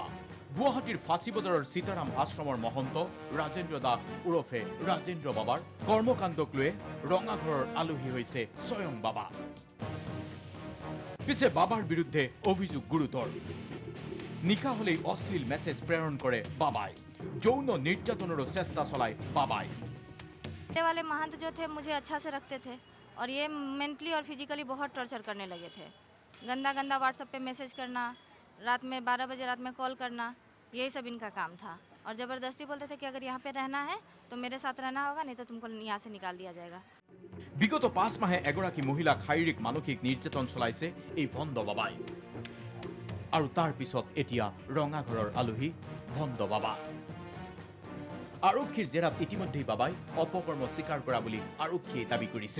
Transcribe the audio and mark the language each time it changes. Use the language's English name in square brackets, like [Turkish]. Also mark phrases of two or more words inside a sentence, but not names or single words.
[Assamese] গুৱাহাটীৰ ফাঁচী বজাৰৰ সীতাৰাম আশ্ৰমৰ মহন্ত ৰাজেন্দ্ৰ দাস ওৰফে ৰাজেন্দ্ৰ বাবাৰ কৰ্মকাণ্ডক লৈ ৰঙাঘৰৰ আলহী হৈছে স্বয়ং বাবা। পিছে বাবাৰ বিৰুদ্ধে অভিযোগ গুৰুতৰ। নিশা হলেই অশ্লীল মেছেজ প্ৰেৰণ কৰে বাবাই। যৌন নিৰ্যাতনৰো চেষ্টা চলায় বাবাই। [Hindi] ये वाले महंत जो थे मुझे अच्छा से रखते थे और ये मेंटली और फिजिकली बहुत टॉर्चर करने लगे थे। गंदा गंदा व्हाट्सएप पे मैसेज करना, रात में 12 बजे रात में कॉल करना, यही सब इनका काम था। और ज़बरदस्ती बोलते थे कि अगर यहाँ पे रहना है तो मेरे साथ रहना होगा, नहीं तो तुमको यहाँ से निकाल दिया जाएगा। [Assamese] বিগত 5 মাহে এগৰাকী মহিলাক শাৰীৰিক মানসিক নিৰ্যাতন চলাইছে এই ভণ্ড বাবাই। আৰু তাৰ পিছত এতিয়া ৰঙাঘৰৰ আলহী ভণ্ড বাবা। আৰক্ষীৰ জেৰাত ইতিমধ্যেই বাবাই অপকৰ্ম স্বীকাৰ কৰা বুলি আৰক্ষীয়ে দাবী কৰিছে।